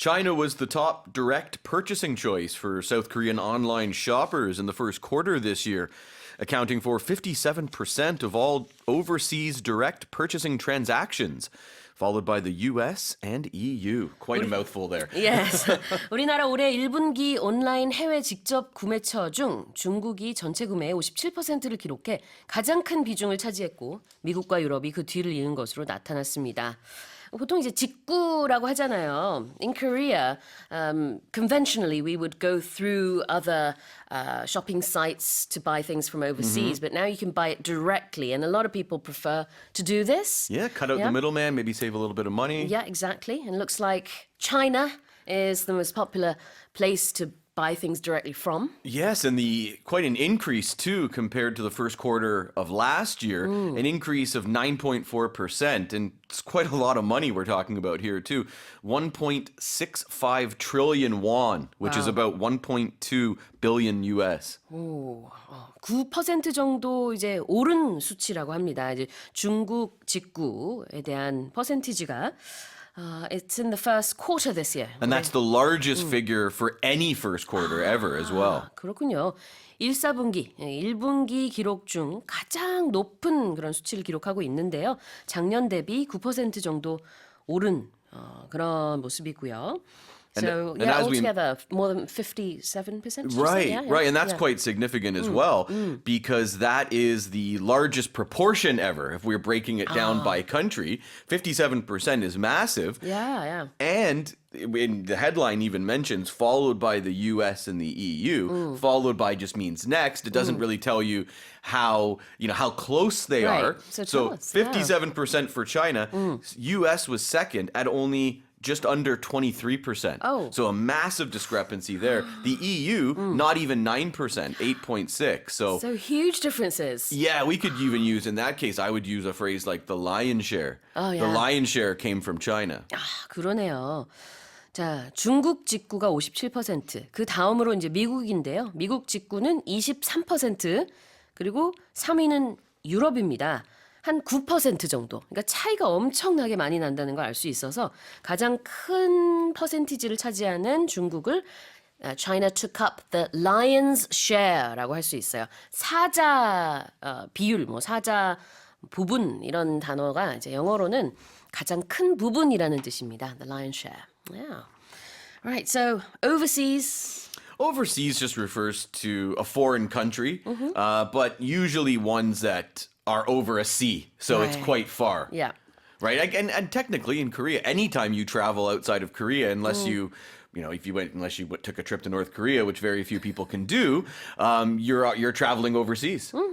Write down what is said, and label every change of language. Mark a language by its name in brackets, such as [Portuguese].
[English] China was the top direct purchasing choice for South Korean online shoppers in the first quarter this year, accounting for 57% of all overseas direct purchasing transactions, followed by the US and EU. Quite a mouthful there. Yes. [Korean] 우리나라 올해 1분기 온라인 해외 직접 구매처 중 중국이 전체 구매의 57%를 기록해 가장 큰 비중을 차지했고 미국과 유럽이 그 뒤를 이은 것으로 나타났습니다. 보통 이제 직구라고 하잖아요. [English] In Korea, conventionally we would go through other shopping sites to buy things from overseas, but now you can buy it directly, and a lot of people prefer to do this. Yeah, cut out the middleman, maybe save a little bit of money. Yeah, exactly. And it looks like China is the most popular place to buy things directly from. Yes, and quite an increase too compared to the first quarter of last year, an increase of 9.4%, and it's quite a lot of money we're talking about here too. 1.65 trillion won, which is about 1.2 billion US. [Korean] 오, 9% 정도 이제 오른 수치라고 합니다. 이제 중국 직구에 대한 퍼센티지가 [English] it's in the first quarter this year. And that's the largest figure for any first quarter ever as well. [Korean] 그렇군요. 1사분기, 1분기 기록 중 가장 높은 그런 수치를 기록하고 있는데요. 작년 대비 9% 정도 오른 그런 모습이고요. [English] So, and as altogether, more than 57%? Right, right. And that's Yeah. quite significant as well, because that is the largest proportion ever. If we're breaking it down by country, 57% is massive. Yeah, yeah. And in the headline even mentions followed by the US and the EU. Followed by just means next. It doesn't really tell you how close they Right. are. So tell us, 57% for China. US was second at only just under 23%. Oh. So a massive discrepancy there. The EU, not even 9%, 8.6. So huge differences. yeah, we could even use, in that case, I would use a phrase like the lion's share. Oh, yeah. The lion's share came from China. [Korean] 그러네요. 자, 중국 직구가 57%, 그 다음으로 이제 미국인데요. 미국 직구는 23%, 그리고 3위는 유럽입니다. 한 9% 정도. 그러니까 차이가 엄청나게 많이 난다는 걸 알 수 있어서 가장 큰 퍼센티지를 차지하는 중국을 [English] China took up the lion's share [Korean] 라고 할 수 있어요. 사자 비율, 사자 부분 이런 단어가 이제 영어로는 가장 큰 부분이라는 뜻입니다. [English] The lion's share. Yeah. Right. So overseas. Overseas just refers to a foreign country, but usually ones that are over a sea, so it's Right. quite far. Yeah. Right, and technically in Korea, anytime you travel outside of Korea, unless unless you took a trip to North Korea, which very few people can do, you're traveling overseas.